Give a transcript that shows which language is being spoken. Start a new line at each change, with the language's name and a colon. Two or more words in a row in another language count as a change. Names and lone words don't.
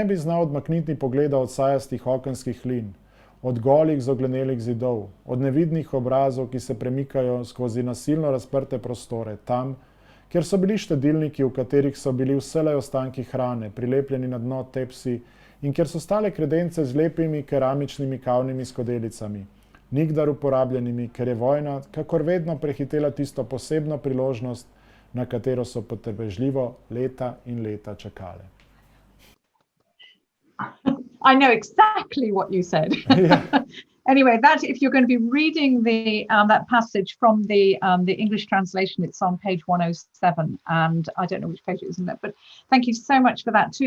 Slovenian: bi znal odmakniti pogleda od sajastih okenskih lin, od golih zoglenelih zidov, od nevidnih obrazov, ki se premikajo skozi nasilno razprte prostore, tam, kjer so bili štedilniki, v katerih so bili vselej ostanki hrane, prilepljeni na dno tepsi, in kjer so stale kredence z lepimi keramičnimi kavnimi skodelicami, nikdar uporabljenimi, ker je vojna, kakor vedno, prehitela tisto posebno priložnost, na katero so potrpežljivo leta in leta čakale.
English: I know exactly what you said. Yeah. Anyway, that if you're going to be reading that passage from the English translation, it's on page 107, and I don't know which page it is in that, but thank you so much for that too.